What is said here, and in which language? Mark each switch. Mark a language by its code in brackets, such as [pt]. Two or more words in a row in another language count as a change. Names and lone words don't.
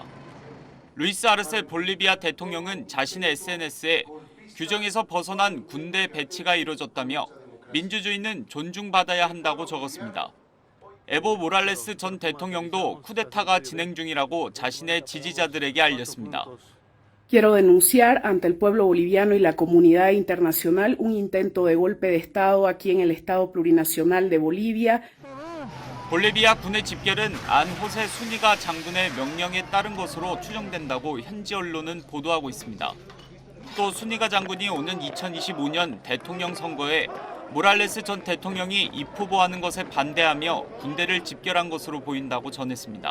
[ko] 루이스 아르세 볼리비아 대통령은 자신의 SNS에 규정에서 벗어난 군대 배치가 이뤄졌다며 민주주의는 존중받아야 한다고 적었습니다. 에보 모랄레스 전 대통령도 쿠데타가 진행 중이라고 자신의 지지자들에게 알렸습니다. [es] Quiero denunciar ante el pueblo boliviano y la comunidad internacional un intento de golpe de Estado aquí en el Estado plurinacional de Bolivia. [ko] 볼리비아 군의 집결은 안 호세 수니가 장군의 명령에 따른 것으로 추정된다고 현지 언론은 보도하고 있습니다. 또 순니가 장군이 오는 2025년 대통령 선거에 모랄레스 전 대통령이 입후보하는 것에 반대하며 군대를 집결한 것으로 보인다고 전했습니다.